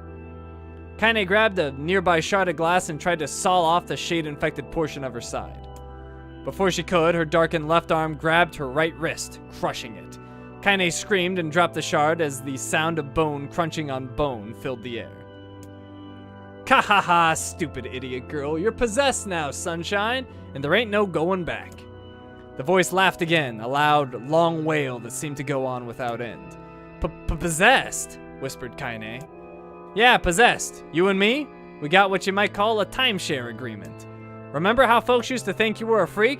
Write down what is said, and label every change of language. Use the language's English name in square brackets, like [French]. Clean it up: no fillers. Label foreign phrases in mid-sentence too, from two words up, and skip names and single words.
[English] Kaine grabbed a nearby shard of glass and tried to saw off the shade-infected portion of her side. Before she could, her darkened left arm grabbed her right wrist, crushing it. Kaine screamed and dropped the shard as the sound of bone crunching on bone filled the air. Ka-ha-ha, stupid idiot girl. You're possessed now, Sunshine, and there ain't no going back. The voice laughed again, a loud, long wail that seemed to go on without end. Possessed? Whispered Kaine. Yeah, possessed. You and me? We got what you might call a timeshare agreement. Remember how folks used to think you were a freak?